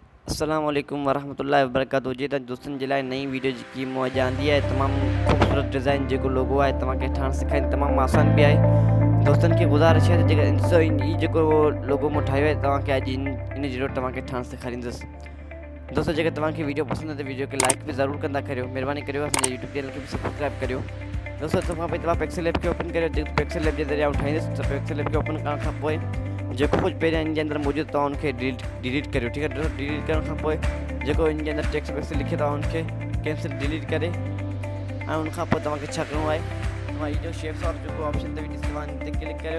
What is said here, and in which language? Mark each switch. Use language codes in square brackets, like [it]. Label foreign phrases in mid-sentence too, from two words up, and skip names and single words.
[ar] السلام عليكم ورحمة الله وبركاته. [sd] जी दोस्तन जे लाइ नई वीडियो की मौज आंदी है। तमाम खूबसूरत डिज़ाइन जो लोगो है तव्हांखे ठाहिण सेखारींदी, तमाम आसान भी है। दोस्तन की गुज़ारिश है जेका ॾिसो ई जेको लोगो मूं ठाहियो आहे तव्हांखे अॼु इन जहिड़ो तव्हांखे ठाहिण सेखारींदुसि। दोस्तों जेकर तव्हांखे वीडियो पसंद है तो वीडियो के लाइक भी ज़रूर कंदा करियो। महिरबानी करियो असांजे यूट्यूब चैनल के भी सब्सक्राइब करियो। दोस्तों तव्हां पहिरीं तव्हां पिक्सल ऐप खे ओपन करियो। जेको पिक्सल ऐप जे ज़रिए आउं ठाहींदुसि त पिक्सल ऐप खे ओपन करण खां पोइ जेको कुझु पहिरियां इन जे अंदरि मौजूदु तव्हां उनखे डिलीट करियो। ठीकु आहे। डिलीट करण खां पोइ जेको इन जे अंदरि टेक्स्ट वैक्स लिखियो अथव उनखे कैंसिल डिलीट करे ऐं उनखां पोइ तव्हांखे छा करिणो आहे, तव्हां हीअ जो शेप्स वारो जेको ऑप्शन अथव ॾिस तव्हां हिन ते क्लिक करियो।